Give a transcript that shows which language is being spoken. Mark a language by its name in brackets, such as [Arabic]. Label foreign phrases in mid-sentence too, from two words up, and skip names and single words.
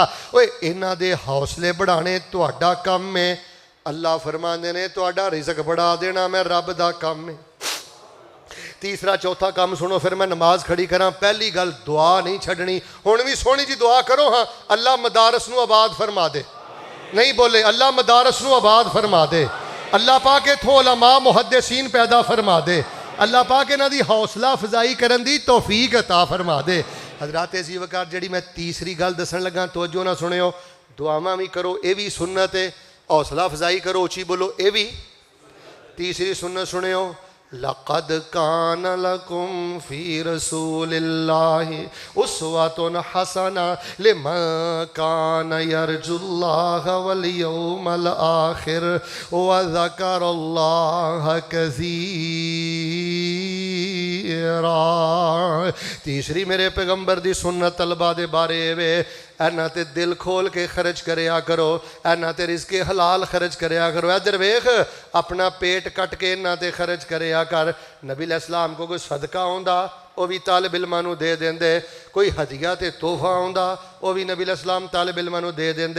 [Punjabi] ਓਏ ਇਹਨਾਂ ਦੇ ਹੌਸਲੇ बढ़ाने ਤੁਹਾਡਾ ਕੰਮ ਹੈ। ਅੱਲਾ ਫਰਮਾਉਂਦੇ ਨੇ ਤੁਹਾਡਾ ਰਿਜ਼ਕ बढ़ा ਦੇਣਾ ਮੈਂ ਰੱਬ ਦਾ ਕੰਮ ਹੈ। ਤੀਸਰਾ ਚੌਥਾ ਕੰਮ ਸੁਣੋ, ਫਿਰ ਮੈਂ ਨਮਾਜ਼ ਖੜੀ ਕਰਾਂ। ਪਹਿਲੀ ਗੱਲ, ਦੁਆ ਨਹੀਂ ਛੱਡਣੀ। ਹੁਣ ਵੀ ਸੋਹਣੀ ਜੀ ਦੁਆ ਕਰੋ, ਹਾਂ ਅੱਲਾ ਮਦਾਰਸ ਨੂੰ ਆਬਾਦ ਫਰਮਾ ਦੇ। ਨਹੀਂ ਬੋਲੇ ਅੱਲਾ ਮਦਾਰਸ ਨੂੰ ਆਬਾਦ ਫਰਮਾ ਦੇ, ਅੱਲਾ ਪਾਕ ਇੱਥੋਂ ਉਲਮਾ ਮੁਹੱਦਿਸੀਨ ਪੈਦਾ ਫਰਮਾ ਦੇ, ਅੱਲਾ ਪਾਕ ਇਹਨਾਂ ਦੀ ਹੌਸਲਾ ਅਫ਼ਜ਼ਾਈ ਕਰਨ ਦੀ ਤੌਫ਼ੀਕ ਅਤਾ ਫਰਮਾ ਦੇ। ਹਜ਼ਰਾਤ ਅਜ਼ੀਜ਼ ਵਕਾਰ ਜਿਹੜੀ ਮੈਂ ਤੀਸਰੀ ਗੱਲ ਦੱਸਣ ਲੱਗਾ, ਤਵੱਜੋ ਨਾ ਸੁਣਿਓ, ਦੁਆਵਾਂ ਵੀ ਕਰੋ, ਇਹ ਵੀ ਸੁੰਨਤ ਹੈ, ਹੌਸਲਾ ਅਫ਼ਜ਼ਾਈ ਕਰੋ, ਉੱਚੀ ਬੋਲੋ, ਇਹ ਵੀ। ਤੀਸਰੀ ਸੁੰਨਤ ਸੁਣਿਓ, [Arabic] لقد كان لكم في رسول الله أسوة حسنة لمن كان يرجو الله واليوم الآخر وذكر الله كثيرا. [Punjabi] ਤੀਸਰੀ ਮੇਰੇ ਪੈਗੰਬਰ ਦੀ ਸੁੰਨਤ ਤਲਬਾ ਦੇ ਬਾਰੇ ਵੇ, ਇਹਨਾਂ ਤੇ ਦਿਲ ਖੋਲ੍ਹ ਕੇ ਖਰਚ ਕਰਿਆ ਕਰੋ, ਇਹਨਾਂ ਤੇ ਰਿਜ਼ਕੇ ਹਲਾਲ ਖਰਚ ਕਰਿਆ ਕਰੋ। ਇੱਧਰ ਵੇਖ, ਅਪਣਾ ਪੇਟ ਕੱਟ ਕੇ ਇਹਨਾਂ ਤੇ ਖਰਚ ਕਰਿਆ ਕਰ। ਨਬੀ ਅਲੈਹਿੱਸਲਾਮ ਨੂੰ ਕੋਈ ਸਦਕਾ ਆਉਂਦਾ ਉਹ ਵੀ ਤਾਲਿਬ ਇਲਮਾਂ ਨੂੰ ਦੇ ਦੇਂਦੇ, ਕੋਈ ਹਦੀਆ ਤੇ ਤੋਹਫ਼ਾ ਆਉਂਦਾ ਉਹ ਵੀ ਨਬੀ ਅਲੈਹਿੱਸਲਾਮ ਤਾਲਿਬ ਇਲਮਾਂ ਨੂੰ ਦੇ ਦੇਂਦੇ।